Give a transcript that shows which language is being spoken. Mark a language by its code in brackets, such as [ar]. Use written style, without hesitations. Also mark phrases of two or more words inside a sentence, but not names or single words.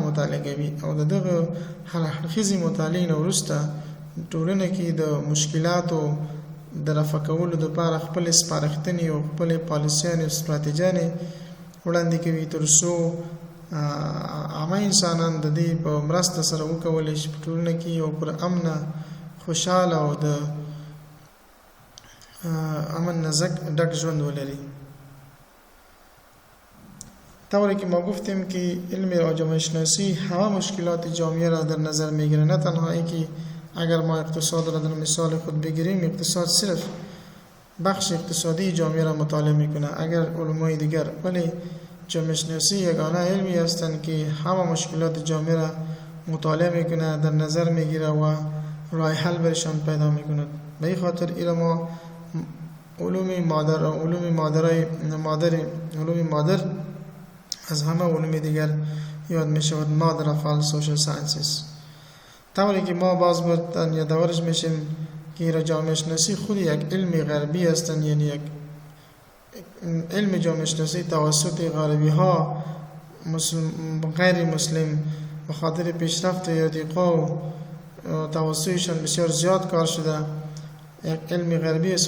[ps] مطالعه کوي او د دغه هر اړخیزې مطالعې نه وروسته ټولنه کې د مشکلاتو د رفع کولو دپاره خپلې سپارښتنې او خپلې پالیسیانې او ستراتیجیانې وړاندې کوي، تر څو عامه انسانان د دې په مرسته سره وکولی شي په ټولنه کې یو پر امنه، خوشحاله او د امن نه ډک ژوند ولري. [fa] طوری که ما گفتیم که علم و جامعه شناسی همه مشکلات جامعه را در نظر میگیره، نه تنها اینکه اگر ما اقتصاد را در مثال خود بگیریم، اقتصاد صرف بخش اقتصادی جامعه را مطالعه میکنه اگر علمای دیگر، ولی جامعه شناسی یگانه علمی هستند که همه مشکلات جامعه را مطالعه میکنه، در نظر میگیره و راه حل برشان پیدا میکنه. به این خاطر علم علوم مادر از همه علوم دیگر یاد میشود، [en] mother of all social sciences. [fa] طوری که ما باز بودن یا دورش میشیم که جامعه شناسی خود یک علم غربی هستند، یعنی یک علم جامعه شناسی توسط غربی ها غیر مسلم به خاطر پیشرفت ارتقا و توسعشان بسیار زیاد کار شده، یک علم غربی است.